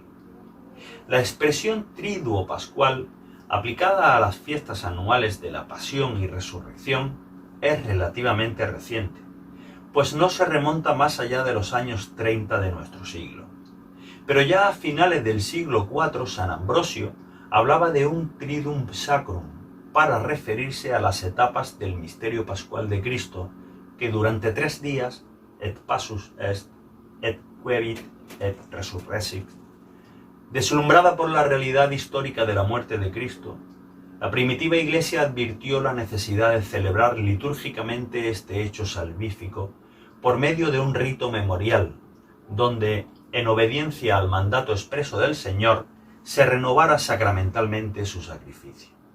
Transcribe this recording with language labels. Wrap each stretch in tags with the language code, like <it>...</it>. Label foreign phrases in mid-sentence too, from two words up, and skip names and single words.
<es>La expresión triduo pascual, aplicada a las fiestas anuales de la Pasión y Resurrección, es relativamente reciente, pues no se remonta más allá de los años 30 de nuestro siglo. Pero ya a finales del siglo IV, San Ambrosio hablaba de un</es> <la>triduum sacrum</la> <es>para referirse a las etapas del misterio pascual de Cristo, que durante 3 días,</es> <la>et passus est, et quevit, et resurrexit,</la> <es>deslumbrada por la realidad histórica de la muerte de Cristo, la primitiva Iglesia advirtió la necesidad de celebrar litúrgicamente este hecho salvífico por medio de un rito memorial, donde, en obediencia al mandato expreso del Señor, se renovara sacramentalmente su sacrificio.</es>